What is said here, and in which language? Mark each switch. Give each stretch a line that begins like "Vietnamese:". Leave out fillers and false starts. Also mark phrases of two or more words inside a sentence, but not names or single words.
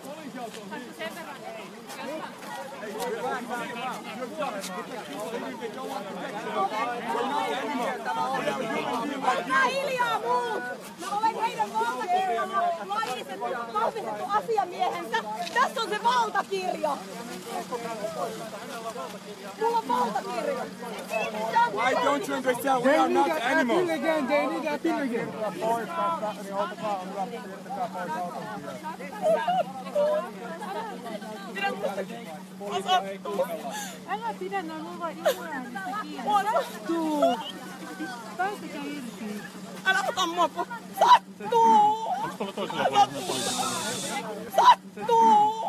Finnish: Olkaa hiljaa muut! Mä olen heidän valtakirjalla vahvistettu asiamiehensä. Tässä on se valtakirja! Mulla on valtakirja!
English: Why don't you understand? We are not animals. They need appeal again.
Finnish: Älä pidä, ne on mulla ilmoäänestä kiinni. Sattuu! Päästäkää irti. Älä ota mua po... Sattuu! Sattuu!